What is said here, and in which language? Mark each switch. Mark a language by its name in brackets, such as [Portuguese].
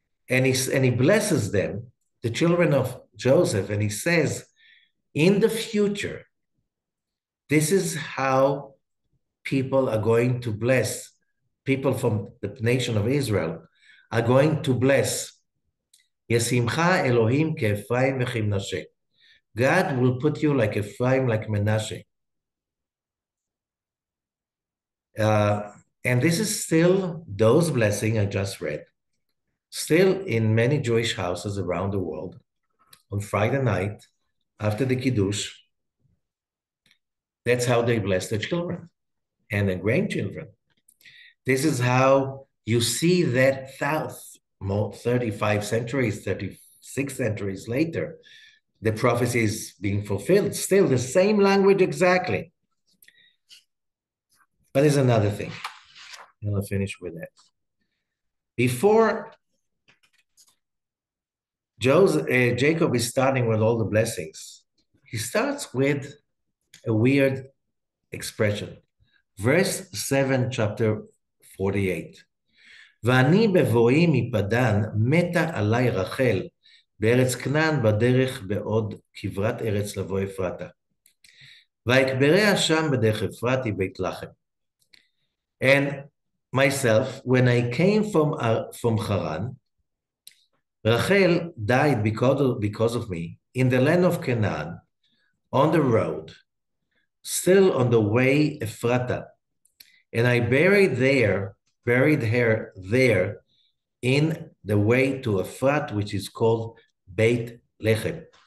[English] And he blesses them, the children of Joseph, and he says, in the future, this is how people are going to bless, people from the nation of Israel are going to bless. [Hebrew] ישמחה אלוהים כאפרים וכמנשה. [English] God will put you like Ephraim, like Menashe. And this is still those blessings I just read, still in many Jewish houses around the world, on Friday night, after the Kiddush. That's how they bless their children and their grandchildren. This is how you see that 35 centuries, 36 centuries later, the prophecy is being fulfilled. Still the same language exactly. But there's another thing. And I'll finish with that. Before Jacob is starting with all the blessings, he starts with a weird expression. Verse 7, chapter 48. [Hebrew] ואני בבואי מפדן מתה עלי רחל בארץ כנען בדרך בעוד כברת ארץ לבוא אפרתה. ויקבריה שם בדרך אפרתי בית לחם. [English] And myself, when I came from Haran, Rachel died because of me in the land of Canaan, on the road, still on the way Ephrata, and I buried her there in the way to Ephrat, which is called Beit Lechem.